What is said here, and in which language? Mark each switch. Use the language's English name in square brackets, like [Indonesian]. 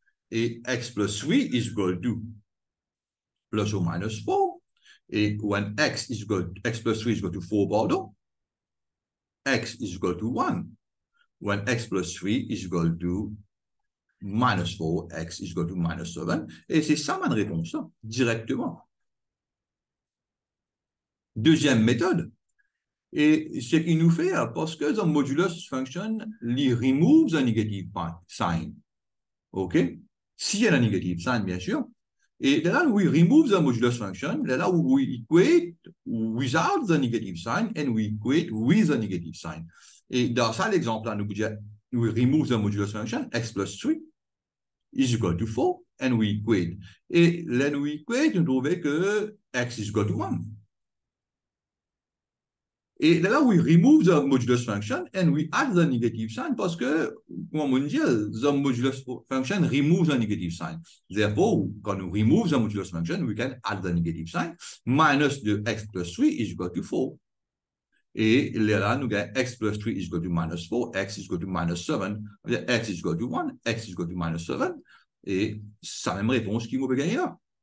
[English] Et x plus 3 is equal to plus or minus 4. Et when x plus 3 is equal to 4, pardon, x is equal to 1. When x plus 3 is equal to minus 4, x is equal to minus 7. [French] Et c'est ça ma réponse, hein, directement. Deuxième méthode, et ce qu'il nous fait, parce que [English] the modulus function, [French] il [English] remove the negative sign. [French] OK? S'il y a un negative sign, bien sûr. [English] Et là, we remove the modulus function. Là, we equate without the negative sign and we equate with the negative sign. [French] Et dans ça, l'exemple, là, nous pouvons dire, [English] we remove the modulus function, x plus 3 is equal to 4, and we equate. Et là, we equate, [French] nous trouvons que [English] x is equal to 1. Et là, we remove the modulus function and we add the negative sign [French] parce que, comme on dit, [English] the modulus function removes the negative sign. Therefore, [French] quand nous [English] remove the modulus function, we can add the negative sign. Minus de x plus 3 is equal to 4. [French] Et là, nous avons [English] x plus 3 is equal to minus 4, x is equal to minus 7, x is equal to 1, x is equal to minus 7. [French] Et c'est la même réponse qui nous peut gagner là.